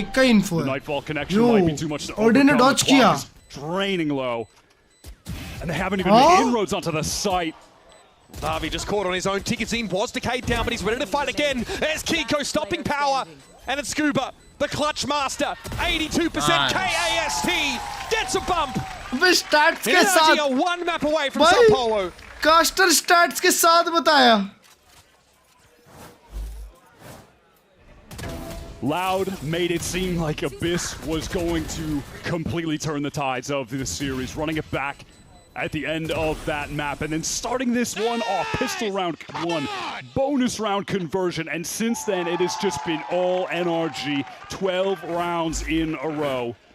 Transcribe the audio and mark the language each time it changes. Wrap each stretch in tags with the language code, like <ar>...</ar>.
<en>The Nightfall connection might be too much to overcome. The clock is draining low, and they haven't even made inroads onto the site. Davi just caught on his own. Tikizine was decayed down, but he's ready to fight again. There's Kiko stopping power, and it's Scuba, the clutch master. 82% KAST gets a bump.</en> <hi>Stats के साथ</hi> <en>are 1 map away from Sao Paulo.</en> <hi>Caster stats के साथ बताया.</hi> <en>Loud made it seem like Abyss was going to completely turn the tides of this series, running it back at the end of that map, and then starting this one off, pistol round 1, bonus round conversion, and since then it has just been all NRG, 12 rounds in a row.</en>